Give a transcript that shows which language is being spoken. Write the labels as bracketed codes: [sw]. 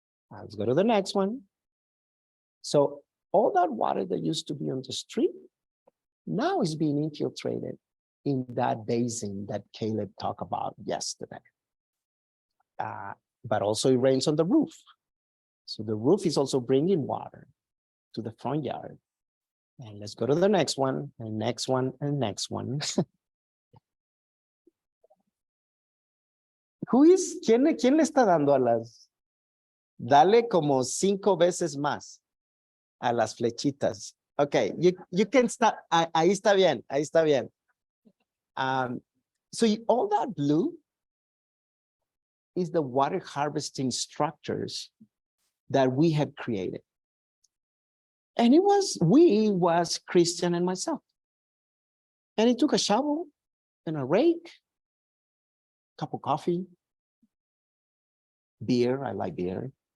[en] Let's go to the next one. So all that water that used to be on the street now is being infiltrated in that basin that Caleb talked about yesterday. But also it rains on the roof. So the roof is also bringing water to the front yard. And let's go to the next one, and next one, and next one. [es] ¿Quién le está dando a las? Dale como 5 veces más a las flechitas. [en] Okay, you can start. [es] Ahí está bien, ahí está bien. [en] So all that blue is the water harvesting structures that we have created. And it was Christian and myself. And it took a shovel and a rake, cup of coffee, beer, I like beer.